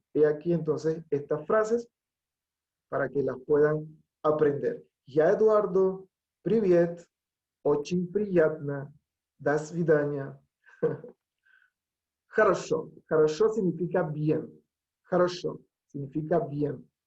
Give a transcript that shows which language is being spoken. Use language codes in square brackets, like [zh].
[es] He aquí entonces estas frases para que las puedan aprender. [ru] Ya Eduardo, привет, очень приятно, до свидания. Хорошо. [es] Хорошо significa bien. Хорошо significa bien.